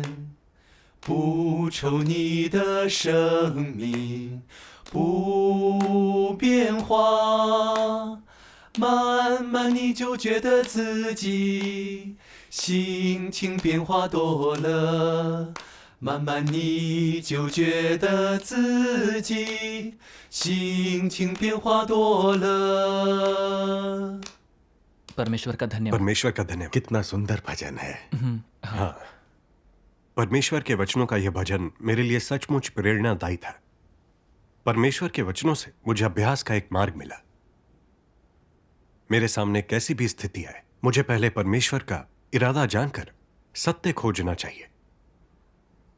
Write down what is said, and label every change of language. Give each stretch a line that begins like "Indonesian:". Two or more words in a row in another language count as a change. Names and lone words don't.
Chinese: 不愁你的生命不变化，慢慢你就觉得自己心情变化多了，慢慢你就觉得自己心情变化多了。
Hindi: परमेश्वर का धन्यवाद। परमेश्वर का धन्यवाद। कितना सुंदर भजन है। हाँ, परमेश्वर के वचनों का यह भजन मेरे लिए सचमुच प्रेरणादायी था। परमेश्वर के वचनों से मुझे अभ्यास का एक मार्ग मिला। मेरे सामने कैसी भी स्थिति आए, मुझे पहले परमेश्वर का इरादा जानकर सत्य खोजना चाहिए।